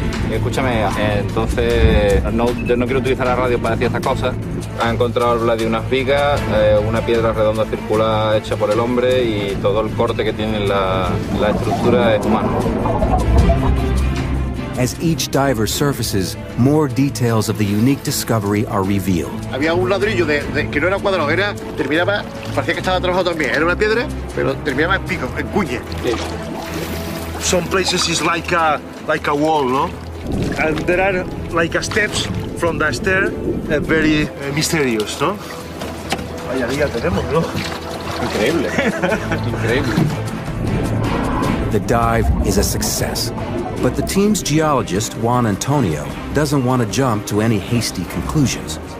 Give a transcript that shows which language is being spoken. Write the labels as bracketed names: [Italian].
[Spanish] Escúchame, entonces no quiero utilizar la radio para decir estas cosas. Ha encontrado Vladi unas vigas, una piedra redonda circular hecha por el hombre y todo el corte que tiene la estructura es humano. [English] As each diver surfaces, more details of the unique discovery are revealed. [Spanish] Había un ladrillo que no era cuadrado, terminaba, parecía que estaba trabajado también. Era una piedra, pero terminaba en pico, en cuña. [English] Some places is like a wall, no? And there are like steps from the stair, very mysterious, [Spanish] ¿no? Vaya día tenemos, ¿no? Increíble, increíble. [English] The dive is a success, but the team's geologist, Juan Antonio, doesn't want to jump to any hasty conclusions.